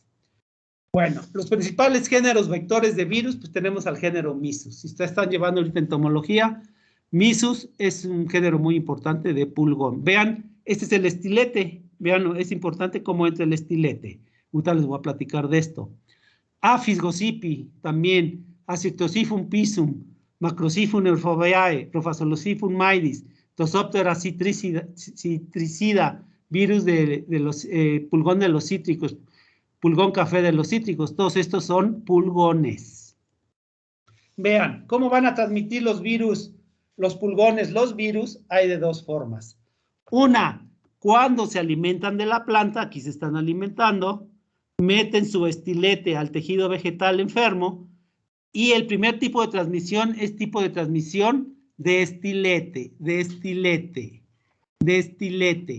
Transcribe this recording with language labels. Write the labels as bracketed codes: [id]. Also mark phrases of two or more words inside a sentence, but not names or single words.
[es] Bueno, los principales géneros vectores de virus, pues tenemos al género Mysus. Si ustedes están llevando ahorita entomología, Mysus es un género muy importante de pulgón. Vean, este es el estilete. Vean, es importante cómo entra el estilete. Ahorita les voy a platicar de esto. Apis gossypii también. Ascitosifum pisum, Macrosifum euphobiae, Prophasolosifum maidis, Tosoptera citricida, virus de los pulgón de los cítricos, pulgón café de los cítricos, todos estos son pulgones. Vean, ¿cómo van a transmitir los virus, los pulgones, los virus? Hay de dos formas. Una, cuando se alimentan de la planta, aquí se están alimentando, meten su estilete al tejido vegetal enfermo, y el primer tipo de transmisión es tipo de transmisión de estilete, de estilete, de estilete.